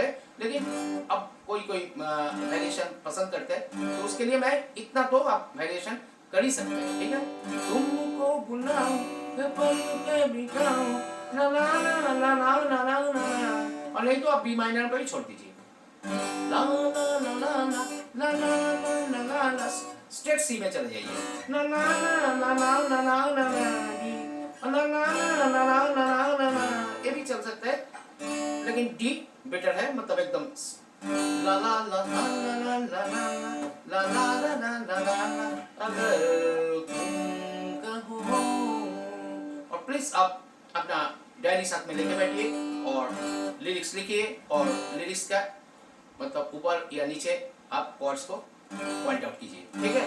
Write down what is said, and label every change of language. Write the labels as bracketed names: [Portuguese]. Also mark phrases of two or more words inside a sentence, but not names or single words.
[Hindi] लेकिन अब कोई कोई वेरिएशन पसंद करते हैं तो उसके लिए मैं इतना तो आप वेरिएशन कर ही सकते हैं, ठीक है। तुमको बुलाऊं पल के बिताऊं, ला ला ला ला ला ला ला ला, और नहीं तो आप [English] B minor [Hindi] पर ही छोड़ दीजिए। ला ला ला ला ला ला ला ला ला ला, स्ट्रेट सी में चले जाइए। ला ला ला ला ला ला ला ला ला, ला ला ला ला ला ला ला ला, ये भी चल सकता है। लेकिन डी बेटर है, मतलब एकदम ला ला ला ला ला ला ला ला ला ला ला ला ला, अगर तुम कहो। और प्लीज आप अपना डायरी साथ में लेके बैठिए और लिरिक्स लिखिए, और लिरिक्स का मतलब ऊपर या नीचे आप कॉर्ड्स को [English] point out [Hindi] कीजिए, ठीक है।